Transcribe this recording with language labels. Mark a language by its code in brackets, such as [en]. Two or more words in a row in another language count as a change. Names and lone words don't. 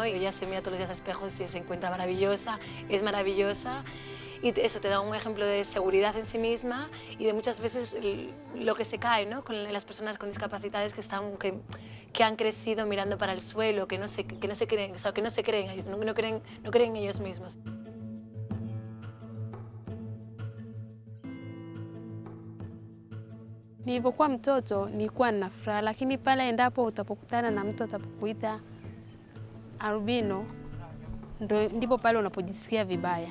[es] Y ella se mira todos los días a espejos y se encuentra maravillosa, es maravillosa. Y eso te da un ejemplo de seguridad en sí misma y de muchas veces lo que se cae, ¿no? Con las personas con discapacidades que han crecido mirando para el suelo, que no se creen, o sea, que no se creen ellos, no creen en ellos mismos. [sw] Nilipokuwa mtoto nilikuwa nina furaha, lakini pale endapo utapokutana na mtu atapokuita albino, ndipo pale unapojisikia vibaya.